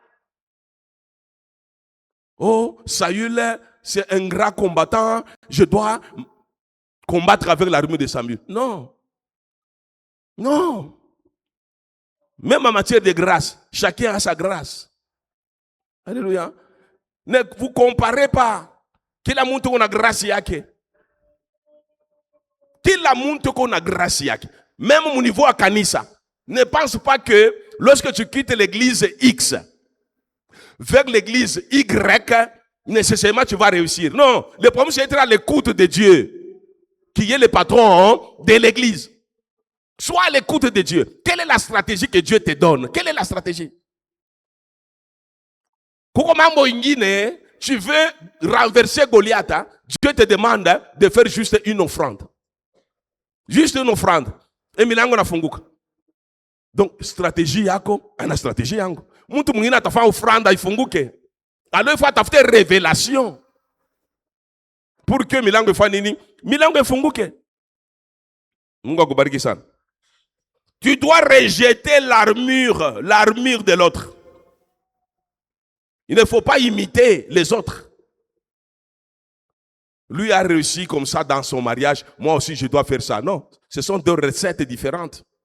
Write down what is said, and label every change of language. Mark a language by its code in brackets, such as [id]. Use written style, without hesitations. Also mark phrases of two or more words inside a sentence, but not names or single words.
[fr] Oh, Saül, c'est un grand combattant. Je dois combattre avec l'armure de Samuel. Non. Non. Même en matière de grâce, chacun a sa grâce. Alléluia. Ne vous comparez pas. [sw] Kila muntu kuna grâce yake. Kila muntu kuna grâce yake. [fr] Même au niveau à kanisa. Ne pense pas que lorsque tu quittes l'église X vers l'église Y, nécessairement tu vas réussir. Non, le problème c'est d'être à l'écoute de Dieu, qui est le patron de l'église. Sois à l'écoute de Dieu. Quelle est la stratégie que Dieu te donne? Quelle est la stratégie? Tu veux renverser Goliath, Dieu te demande de faire juste une offrande. Juste une offrande. Et [sw] milango nafunguka. [fr] Donc, stratégie [sw] yako, ana stratégie yangu. Mtu mwingine atafanya offrande ifunguke. [fr] Alors, il faut tafuter révélation. Pour que [sw] milango ifanye nini? Milango ifunguke. Mungu akubariki sana. [fr] Tu dois rejeter l'armure de l'autre. Il ne faut pas imiter les autres. Lui a réussi comme ça dans son mariage. Moi aussi, je dois faire ça. Non, ce sont 2 recettes différentes.